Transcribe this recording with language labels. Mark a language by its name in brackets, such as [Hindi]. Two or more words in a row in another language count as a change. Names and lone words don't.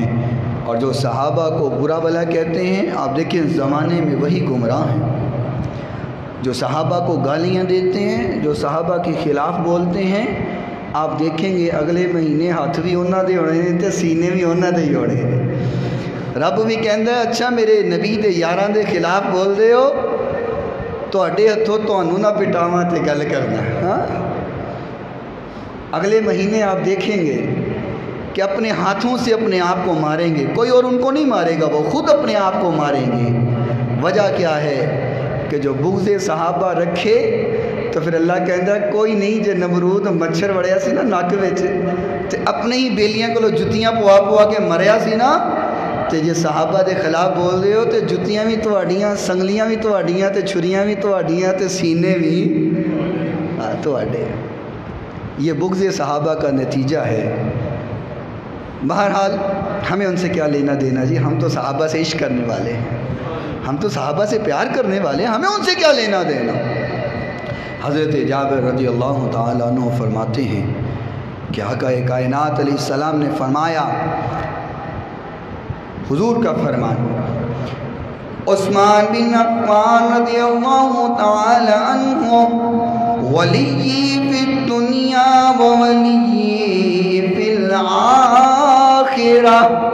[Urdu] اور جو صحابہ کو برا بھلا کہتے ہیں، آپ دیکھیں زمانے میں وہی گمراہ ہیں۔ جو صحابہ کو گالیاں دیتے ہیں، جو صحابہ کے خلاف بولتے ہیں، آپ دیکھیں گے اگلے مہینے [Punjabi] ہاتھ بھی انہاں دے ہونے تے سینے بھی انہاں دے ہی ہونے۔ رب بھی کہندا ہے اچھا میرے نبی دے یاراں دے خلاف بول دے ہو، تواڈے ہتھوں تانوں نہ پٹاواں تے گل کرنا۔ [Urdu] ہاں اگلے مہینے آپ دیکھیں گے کہ اپنے ہاتھوں سے اپنے آپ کو ماریں گے، کوئی اور ان کو نہیں مارے گا، وہ خود اپنے آپ کو ماریں گے۔ وجہ کیا ہے کہ جو بغض صحابہ رکھے تو پھر [Punjabi] اللہ کہندا کوئی نہیں، جے نمرود مچھر وڑیا سی نا نک وچ تے اپنے ہی بیلیاں کولوں جتیاں پوا پوا کے مریا سی نا، تے جے صحابہ دے خلاف بول رہے ہو تے جتیاں بھی تواڈیاں، سنگلیاں بھی تواڈیاں تے چھریاں بھی تواڈیاں تے سینے بھی تواڈے۔ [Urdu] یہ بغض صحابہ کا نتیجہ ہے۔ بہرحال ہمیں ان سے کیا لینا دینا جی، ہم تو صحابہ سے عشق کرنے والے ہیں، ہم تو صحابہ سے پیار کرنے والے ہیں، ہمیں ان سے کیا لینا دینا۔ حضرت جابر [Arabic] رضی اللہ تعالیٰ عنہ [Urdu] فرماتے ہیں کہ آقا کائنات [Arabic] علیہ السلام [Urdu] نے فرمایا، حضور کا فرمان، عثمان بن عفان [Arabic] رضی اللہ تعالی عنہ ولی فی الدنیا و ولی فی الآخرہ۔